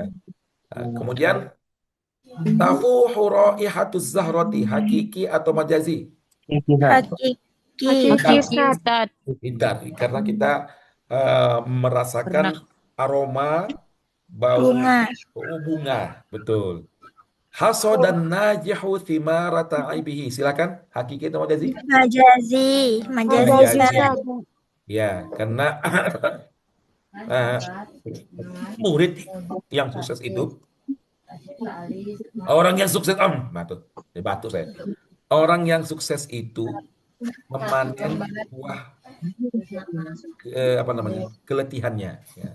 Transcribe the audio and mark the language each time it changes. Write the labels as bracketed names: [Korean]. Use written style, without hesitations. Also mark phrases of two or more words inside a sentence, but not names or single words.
[Indonesian] Kemudian [Arabic] تفوح رائحة الزهرة. [Indonesian] Hakiki atau majazi? Hakiki. Ustaz. Pintar. Karena kita merasakan aroma bau bunga. Betul. [Arabic] حصد الناجح ثمار تعبه. [Indonesian] Silakan. Hakiki atau majazi? Majazi. Majazi, Ustaz. Ya, karena murid yang sukses itu orang yang sukses batuk saya. Orang yang sukses itu memanen buah keletihannya ya.